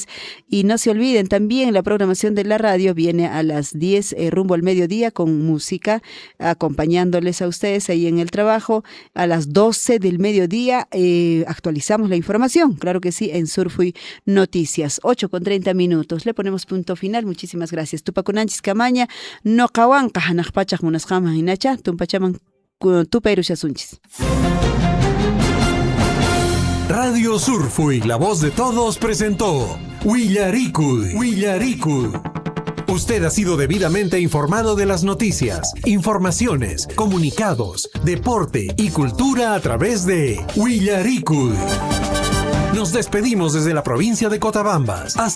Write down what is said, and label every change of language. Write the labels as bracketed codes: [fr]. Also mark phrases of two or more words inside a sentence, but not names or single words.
[es] Y no se olviden, también la programación de la radio viene a las 10 rumbo al mediodía con música, acompañándoles a ustedes ahí en el trabajo. A las 12 del mediodía actualizamos la información, claro que sí, en Surfui Noticias. 8:30. Le ponemos punto final. Muchísimas gracias. [qu] Tupakunanchis Camaña, no kawanka hanakpachak munasqama hinacha, tumpachaman tupairuchasunchis. [es] Radio Surfui, la voz de todos, presentó Huillaricuy. Usted ha sido debidamente informado de las noticias, informaciones, comunicados, deporte y cultura a través de Huillaricuy. Nos despedimos desde la provincia de Cotabambas.